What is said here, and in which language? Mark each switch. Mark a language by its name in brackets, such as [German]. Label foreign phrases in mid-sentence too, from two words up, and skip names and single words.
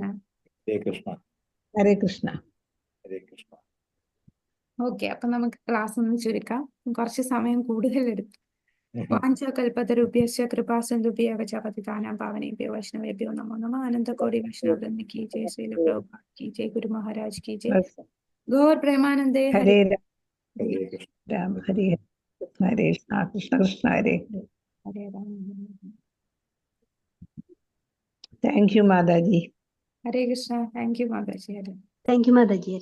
[Malayalam] ഹരേ കൃഷ്ണ. ഹരേ കൃഷ്ണ. ഹരേ കൃഷ്ണ. ഓക്കെ, അപ്പൊ നമുക്ക് ക്ലാസ് ഒന്ന് ചുരുക്കാം. കുറച്ച് സമയം കൂടുതൽ എടുത്തു. [Sanskrit] വാഞ്ചകൽപതരുഭ്യശ്ച കൃപാസിന്ധുഭ്യഃ ച പതിതാനാം പാവനേഭ്യോ വൈഷ്ണവേഭ്യോ നമോ നമഃ. അനന്തകോടി വൈഷ്ണവവൃന്ദ [Hindi] की जय, श्रील प्रभुपाद की जय, गुरु महाराज की जय, गौर प्रेमानंदे [Sanskrit] ഹരേ ഹരേ കൃഷ്ണ. രാമ ഹരേ കൃഷ്ണ ഹരേ കൃഷ്ണ കൃഷ്ണ കൃഷ്ണ ഹരേ. हरे राम [English] thank you മാതാജി. [Hindi] हरे कृष्णा. [English] thank you माता जी. हरे thank you മാതാജി.